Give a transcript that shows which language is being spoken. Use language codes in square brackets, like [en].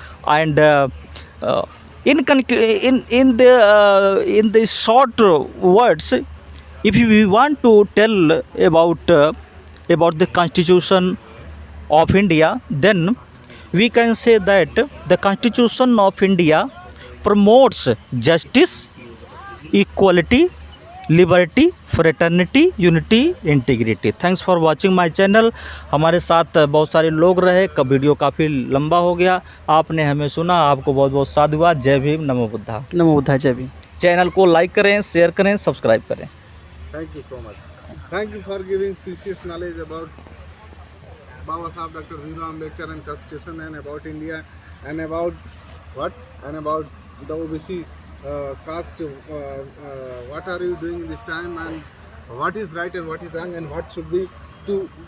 [en] And in the short words, if we want to tell about the Constitution of India, then we can say that the Constitution of India promotes justice, equality, liberty, fraternity, unity, integrity. Thanks for watching my channel. [hi] हमारे साथ बहुत सारे लोग रहे, video काफ़ी लंबा हो गया, आपने हमें सुना, आपको बहुत बहुत साधुवाद। जय भीम, नमो बुद्धा। नमो बुद्धाय, जय भीम। चैनल को लाइक करें, शेयर करें, सब्सक्राइब करें। [en] Thank you so much. Thank you for giving precious knowledge about Baba Saheb Dr. Bhimrao Ambedkar and Constitution, and about India, and about what? And about the OBC caste. What are you doing this time, and what is right and what is wrong, and what should be to